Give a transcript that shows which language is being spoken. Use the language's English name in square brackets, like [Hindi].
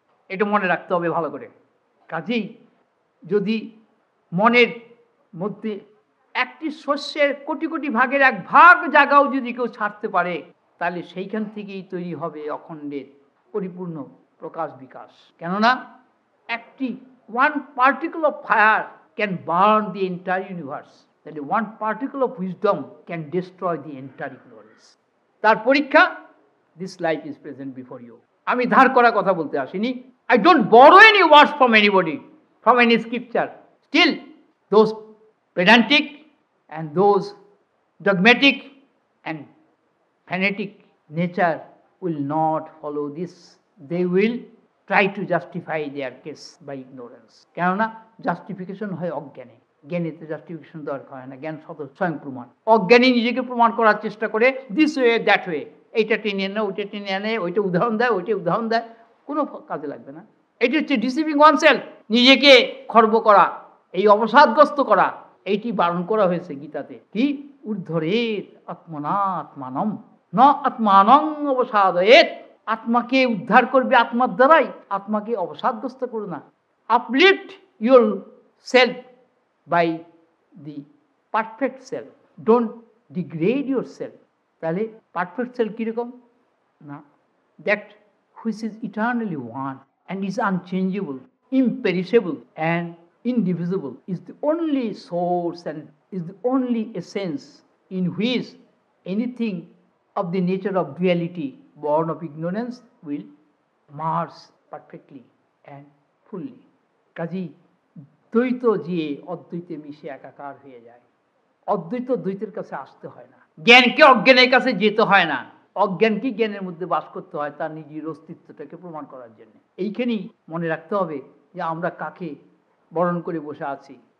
[Bangla] এটা মনে রাখতে হবে ভালো করে। কাজেই যদি মনের মধ্যে একটি শস্যের কোটি কোটি ভাগের এক ভাগ জায়গাও যদি কেউ ছাড়তে পারে, তাহলে সেইখান থেকেই তৈরি হবে অখণ্ডের পরিপূর্ণ প্রকাশ বিকাশ। কেননা একটি [English] One particle of fire can burn the entire universe, তাহলে one particle of wisdom can destroy the entire ignorance. [Bangla] তার পরীক্ষা, [English] This life is present before you. [Bangla] আমি ধার করা কথা বলতে আসিনি। [English] I don't borrow any words from anybody, from any scripture. Still, those pedantic and those dogmatic and fanatic nature will not follow this. They will try to justify their case by ignorance. [Bangla] কেননা justification হয় অজ্ঞানে, জ্ঞানীতে justification দরকার হয় না, জ্ঞান স্বয়ং প্রমাণ। অজ্ঞানী নিজেকে প্রমাণ করার চেষ্টা করে [English] this way that way, [Bangla] এইটা টেনে আনে ওইটা টেনে আনে, ওইটা উদাহরণ দেয় ওইটা উদাহরণ দেয়, কোনো কাজে লাগবে না। এটি হচ্ছে [English] deceiving oneself, [Bangla] নিজেকে খর্ব করা, এই অবসাদগ্রস্ত করা। এইটি বারণ করা হয়েছে গীতাতে, কি [Sanskrit] ঊর্ধ্বরেত আত্মনা আত্মানম ন আত্মানং অবসাদয়েত। [Bangla] আত্মাকে উদ্ধার করবে আত্মার দ্বারাই, আত্মাকে অবসাদগ্রস্ত করো না। [English] Uplift yourself by the perfect self, don't degrade yourself. [Bangla] তাহলে পারফেক্ট সেলফ কীরকম না, [English] That which is eternally one and is unchangeable, imperishable and indivisible, is the only source and is the only essence in which anything of the nature of duality born of ignorance will merge perfectly and fully. [Bangla] কাজী দ্বৈত যে অদ্বৈতে মিশে একাকার হয়ে যায়, অদ্বৈত দ্বৈতের কাছে আসতে হয় না, জ্ঞানকে অজ্ঞানের কাছে যেতে হয় না, অজ্ঞানকে জ্ঞানের মধ্যে বাস করতে হয় তার নিজের অস্তিত্বটাকে প্রমাণ করার জন্য। এইখানেই মনে রাখতে হবে যে আমরা কাকে বরণ করে বসে আছি।